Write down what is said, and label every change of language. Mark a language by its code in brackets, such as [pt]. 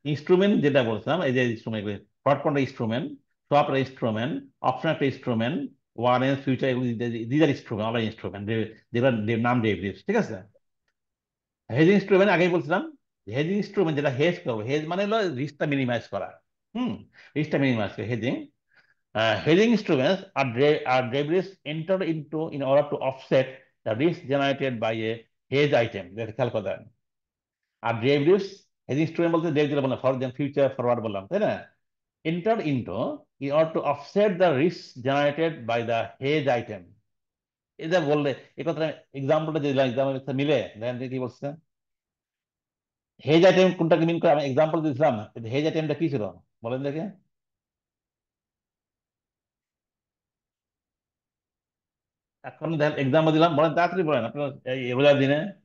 [bn] Instrument যেটা বলছিলাম, এই যে ইনস্ট্রুমেন্ট, ফরওয়ার্ড কোনটা ইনস্ট্রুমেন্ট, সোয়াপ ইনস্ট্রুমেন্ট, অপশন একটা ইনস্ট্রুমেন্ট, ওয়ারেন্ট, ফিউচার, এগুলো দিদার ইনস্ট্রুমেন্ট, আমরা ইনস্ট্রুমেন্ট যেগুলো নাম ডেরিভেটিভস। ঠিক আছে, হেজ ইনস্ট্রুমেন্ট আগেই বলছিলাম, হেজ ইনস্ট্রুমেন্ট যেটা হেজ করবো, হেজ মানে হলো রিস্কটা মিনিমাইজ করা। হুম, রিস্কটা মিনিমাইজ করে hedging. [en] Hedging instruments are derivatives entered into in order to offset the risk generated by a hedge item. [bn] যেটা খেয়াল করে দেন। আর ডেরিভেটিভস, হেজিং ইনস্ট্রুমেন্ট বলতে ডেরিভেটিভ বললাম, ফিউচার ফরওয়ার্ড বললাম, তাই না? [en] Entered into in order to offset the risk generated by the hedge item. [bn] এটা বললে এই কথাটা, এক্সাম্পলটা যে দিলাম, এক্সাম্পল মিলে দেখেন কি বলছে। হেজ আইটেম কোনটাকে মিন করে আমি এক্সাম্পল দিয়েছিলাম, হেজ আইটেমটা কি ছিল বলেন দেখে। এখন এক্সাম্পল দিলাম, বলেন তাড়াতাড়ি বলেন আপনার এই রোজার দিনে।